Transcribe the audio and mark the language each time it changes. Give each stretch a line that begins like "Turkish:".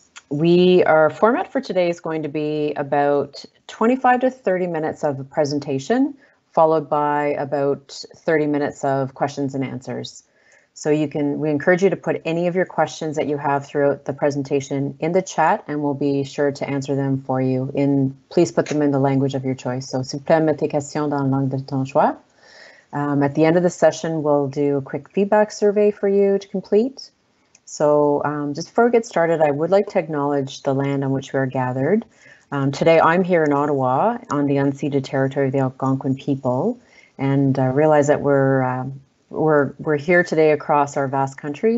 English: Our format for today is going to be about 25 to 30 minutes of a presentation, followed by about 30 minutes of questions and answers. So we encourage you to put any of your questions that you have throughout the presentation in the chat, and we'll be sure to answer them for you. Please put them in the language of your choice.
French: So, s'il vous plaît, mets tes questions dans la langue de ton choix.
English: At the end of the session, we'll do a quick feedback survey for you to complete. So just before we get started, I would like to acknowledge the land on which we are gathered. Today, I'm here in Ottawa on the unceded territory of the Algonquin people, and realize that we're here today across our vast country.